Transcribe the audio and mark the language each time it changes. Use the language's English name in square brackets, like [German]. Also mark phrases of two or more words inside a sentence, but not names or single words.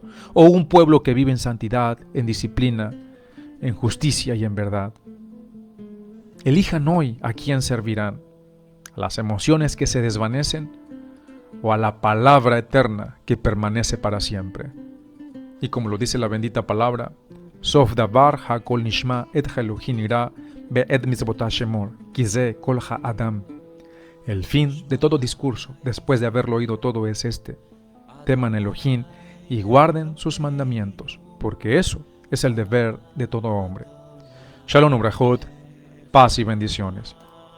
[Spanish] ¿O un pueblo que vive en santidad, en disciplina, en justicia y en verdad? Elijan hoy a quién servirán, a las emociones que se desvanecen o a la palabra eterna que permanece para siempre. Y como lo dice la bendita palabra, [Hebrew] סוף דבר הכל נשמע את האלוהים ירא ואת מצוותיו שמור, כי זה כל האדם. [Spanish] El fin de todo discurso, después de haberlo oído todo, es este: teman Elohim y guarden sus mandamientos, porque eso es el deber de todo hombre. [Hebrew] שלום וברכות, [Spanish] paz y bendiciones.